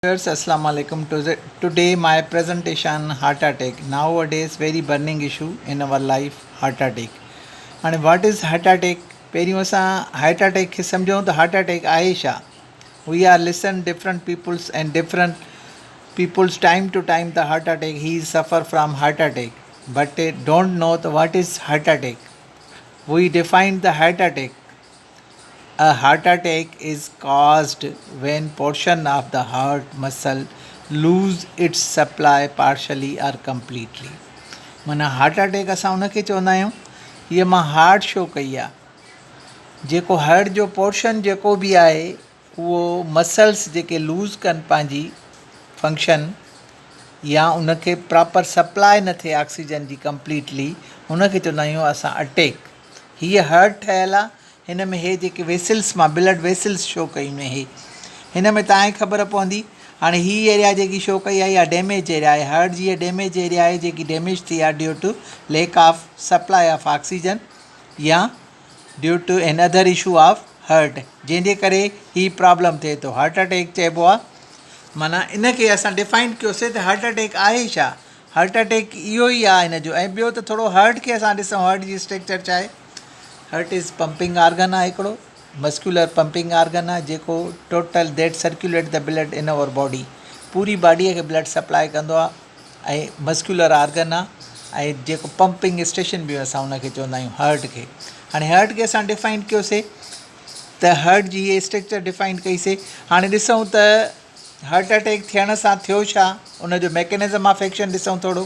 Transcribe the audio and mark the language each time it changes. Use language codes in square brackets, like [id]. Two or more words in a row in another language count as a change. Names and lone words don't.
[en] Viewers, [ar] السلام عليكم. [en] Today my presentation heart attack. Nowadays very burning issue in our life heart attack. And what is heart attack? [sd] पहिरियों असां [en] heart attack [sd] खे सम्झूं त [en] heart attack [sd] आहे छा. [en] We are listen different peoples and different peoples time to time the heart attack he suffer from heart attack but don't know the what is heart attack. We define the heart attack. A heart attack is caused when portion of the heart muscle lose its supply partially or completely. [sd] माना [en] heart attack [sd] असां उनखे चवंदा आहियूं. हीअ मां [en] heart show [sd] कई आहे. जेको हार्ट जो पोर्शन जेको बि आहे उहो मसल्स जेके लूज़ कनि पंहिंजी फंक्शन या उनखे [en] proper supply [sd] न थिए ऑक्सीजन जी कंप्लीटली, उनखे चवंदा आहियूं असां अटैक. हीअ हार्ट ठहियलु आहे. हिन में हे जेके वेसल्स मां [en] blood vessels show [sd] कयूं आहिनि, हिन में तव्हांखे ख़बर पवंदी. हाणे हीअ एरिया जेकी शो कई आहे इहा [en] damage area [sd] आहे. हार्ट जी [en] damage area [sd] आहे जेकी डैमेज थी आहे [en] due to lack of supply of oxygen [sd] या [en] due to an other issue of heart, [sd] जंहिंजे करे ही प्रॉब्लम थिए थो. [en] heart attack [sd] चइबो आहे. माना इनखे असां डिफाइन कयोसीं त [en] heart attack [sd] आहे छा. [en] heart attack [sd] इहो ई आहे हिन जो. ऐं ॿियो त थोरो हार्ट खे असां ॾिसूं. हार्ट जी स्ट्रक्चर छा आहे. [en] Heart is pumping organ [sd] आहे हिकिड़ो, [en] muscular pumping organ [sd] आहे जेको [en] total that circulate the blood in our body. [sd] पूरी बॉडीअ खे [en] blood supply [sd] कंदो आहे ऐं [en] muscular organ [sd] आहे. ऐं जेको [en] pumping station [sd] बि असां उनखे चवंदा आहियूं हार्ट खे. हाणे हार्ट खे असां डिफाइन कयोसीं त हार्ट जी इहे स्ट्रक्चर डिफाइन कईसीं. हाणे ॾिसूं त [en] heart attack [sd] थियण सां थियो छा, उनजो [en] mechanism of action [sd] ॾिसूं थोरो.